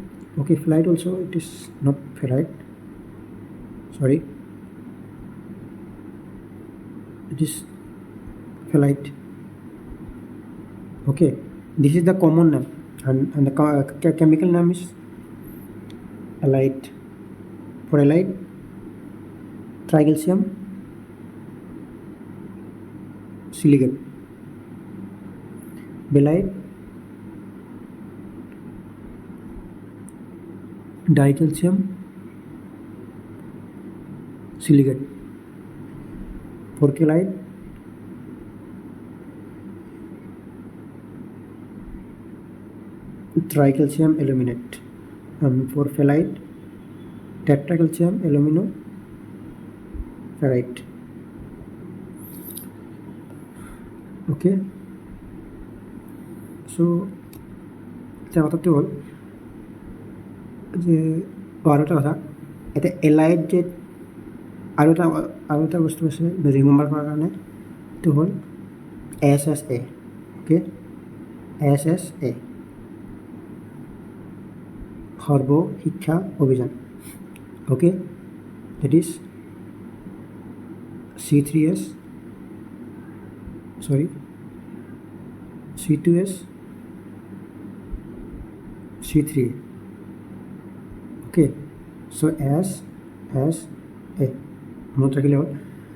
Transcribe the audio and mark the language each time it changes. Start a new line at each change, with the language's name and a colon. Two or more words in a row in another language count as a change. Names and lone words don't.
English: Okay, phthalite also, it is not ferrite, sorry, it is phthalite. Okay, this is the common name, and the chemical name is alite. For alite, tricalcium silicate, belite dicalcium silicate, for calite tricalcium aluminate, and for phthalite tetracalcium aluminoferrite. Okay, so
Assamese: এতিয়া কথাটো হ'ল যে আৰু এটা কথা, এতিয়া এলাইট যে আৰু এটা বস্তু আছে ৰিমেম্বাৰ কৰাৰ কাৰণে, এইটো হ'ল SSA. অ'কে, SSA সৰ্ব শিক্ষা অভিযান.
English: Okay, that is C3S, sorry, C2S, C3A. Okay, so S A.